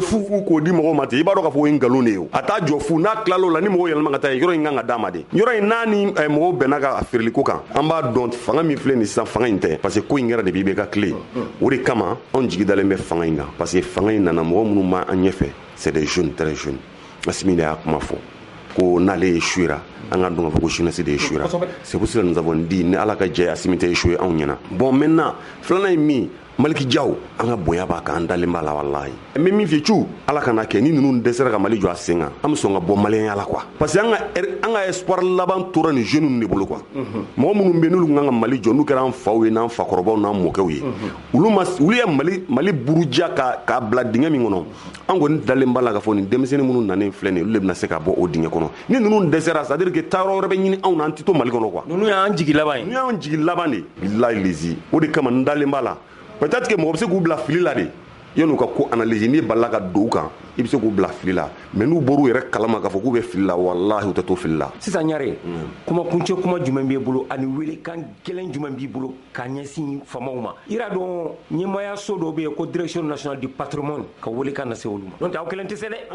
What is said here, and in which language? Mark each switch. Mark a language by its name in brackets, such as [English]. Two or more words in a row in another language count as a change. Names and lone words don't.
[Bambara] fu k'o di mɔgɔw ma ten i b'a dɔn k'a fɔ o ye nkalon de ye a t'a jɔ fu n'a tilal'o la ni mɔgɔw yɛlɛma ka taa yɔrɔ in kan ka d'a ma de yɔrɔ in n'a ni mɔgɔw bɛnna ka feereli ko kan an b'a dɔn fanga min filɛ nin sisan fanga in tɛ [French] parce que [Bambara] ko in kɛra depuis bɛ ka tile o de kama anw jigi dalen bɛ fanga in kan [French] parce que [Bambara] fanga in nana mɔgɔ minnu ma an ɲɛfɛ [French] c'est des jeunes très jeunes [Bambara] Assimi de y'a kuma fɔ ko n'ale échouera an ka dɔn k'a fɔ ko jeunesse de [French] échouera c'est pour cela nous avons dit [Bambara] ni ala ka jɛ Assimi tɛ échoué anw ɲɛna [French] bon maintenant [Bambara] filanan ye min Maliki Diaw an ka bonya b'a kan an dalen b'a la walahi mais min fɛ cu ala kana kɛ ni ninnu dɛsɛra ka Mali jɔ a sen kan an bɛ sɔn ka bɔ maliyɛnya la quoi [French] parce que [Bambara] an ka espoir laban tora nin jeunes de bolo quoi mɔgɔ minnu bɛ n'olu kan ka Mali jɔ n'u kɛra an faw ye n'an fakɔrɔbaw n'an mɔkɛw ye olu ye Mali buruja k'a bila dingɛ min kɔnɔ an kɔni dalen b'a la k'a fɔ nin denmisɛnnin minnu nanen filɛ nin ye olu de bɛna se ka bɔ o dingɛ kɔnɔ ni ninnu dɛsɛra [French] c'est à dire que [Bambara] taayɔrɔ wɛrɛ bɛ ɲini anw na an tɛ to Mali kɔnɔ quoi ninnu y'an jigi laban ye ninnu y'an jigi laban de bilahi lezi o de kama n dalen b'a la [French] peut-être que [Bambara] mɔgɔ bɛ se k'u bila fili la de yan'u ka ko analyse n'i balila ka don u kan i bɛ se k'u bila fili la mais n'u bɔr'u yɛrɛ kalama k'a fɔ k'u bɛ fili la walahi u tɛ to fili la sisan Ɲare kuma kuncɛ kuma jumɛn b'i bolo ani welekan gɛlɛn jumɛn b'i bolo k'a ɲɛsin faamaw ma i y'a dɔn ɲɛmaayaso dɔ bɛ yen ko [French] direction nationale du patrimoine [Bambara] ka welekan lase olu ma n'o tɛ aw kelen tɛ se dɛ